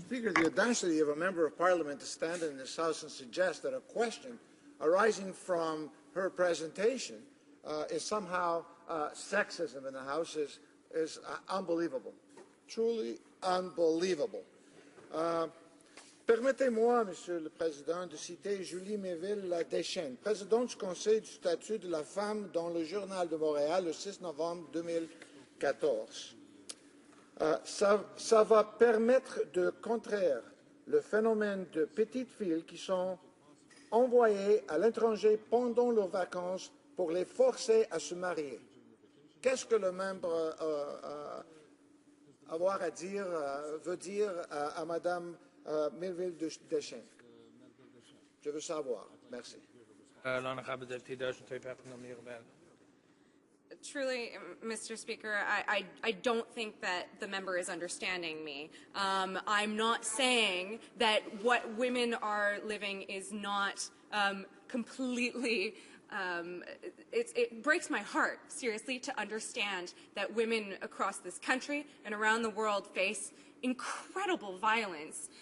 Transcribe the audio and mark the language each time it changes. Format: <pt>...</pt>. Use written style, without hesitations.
<en>Speaker, the audacity of a member of Parliament to stand in this House and suggest that a question arising from her presentation is somehow sexism in the House is unbelievable, truly unbelievable.</en> <fr>Permettez-moi, Monsieur le Président, de citer Julie Méville-Deschênes, présidente du Conseil du statut de la femme dans le Journal de Montréal le 6 novembre 2014. Ça va permettre de contrer le phénomène de petites filles qui sont envoyées à l'étranger pendant leurs vacances pour les forcer à se marier. Qu'est-ce que le membre avoir à dire, veut dire à Madame Méville-Deschênes? Je veux savoir. Merci. L'honorable député d'Argenteuil-Papineau-Mirabel.</fr> <en>Truly, Mr. Speaker, I don't think that the member is understanding me. I'm not saying that what women are living is not completely. It breaks my heart, seriously, to understand that women across this country and around the world face incredible violence.</en>